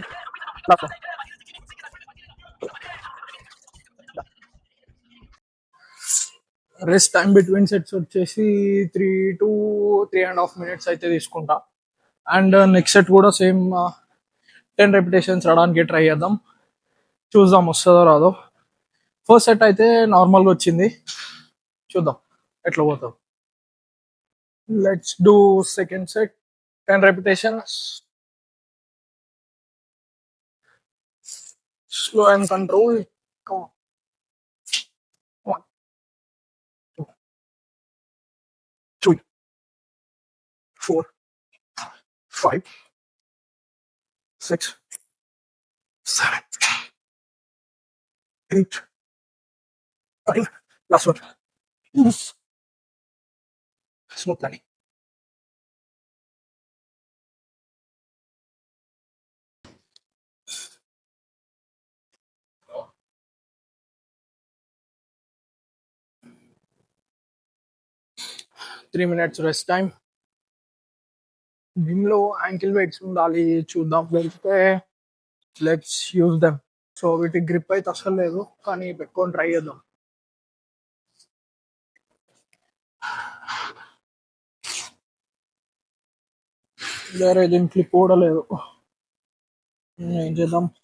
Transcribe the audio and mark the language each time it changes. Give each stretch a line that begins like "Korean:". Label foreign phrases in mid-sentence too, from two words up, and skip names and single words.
English: Last one. rest time between sets వచ్చేసి 3 to 3.5 minutes
Telugu: అయితే తీసుకుంటా.
English: and next set కూడా same 10 repetitions రావడానికి ట్రై చేద్దాం.
Telugu: చూద్దాం వస్తుందో రాదో.
English: first set
Telugu: అయితే నార్మల్గా వచ్చింది, చూద్దాం ఎట్లా పోతాం.
English: let's do second set, 10 repetitions, slow and control. One, two, three, four, five, six, seven, eight, nine. Last one. Smooth landing. Three minutes rest time.
Telugu: జిమ్ లో
English: ankle weights
Telugu: ఉండాలి, చూద్దాం వెళ్తే
English: let's use them.
Telugu: సో వీటి గ్రిప్ అయితే అసలు లేదు, కానీ పెట్టుకొని ట్రై చేద్దాం. వేరే దీని క్లిప్ కూడా లేదు, ఏం చేద్దాం.